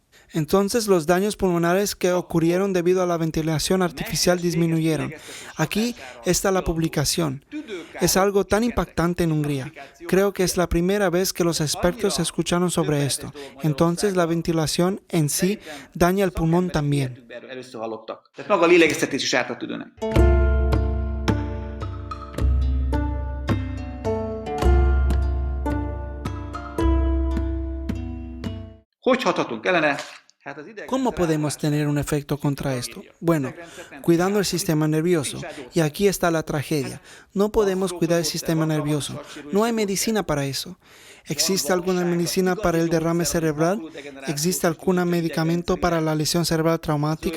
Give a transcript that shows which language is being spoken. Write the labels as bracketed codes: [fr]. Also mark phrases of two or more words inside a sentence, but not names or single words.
[es] Entonces los daños pulmonares que ocurrieron debido a la ventilación artificial disminuyeron. Aquí está la publicación. Es algo tan impactante en Hungría. Creo que es la primera vez que los expertos escucharon sobre esto. Entonces la ventilación en sí daña el pulmón también. [hu] Először hallottak. Tehát maga a lélegeztetés is árthat tüdőnek. Hogy hathatunk ellene? [es] ¿Cómo podemos tener un efecto contra esto? Bueno, cuidando el sistema nervioso. Y aquí está la tragedia. No podemos cuidar el sistema nervioso. No hay medicina para eso. ¿Existe alguna medicina para el derrame cerebral? ¿Existe algún medicamento para la lesión cerebral traumática?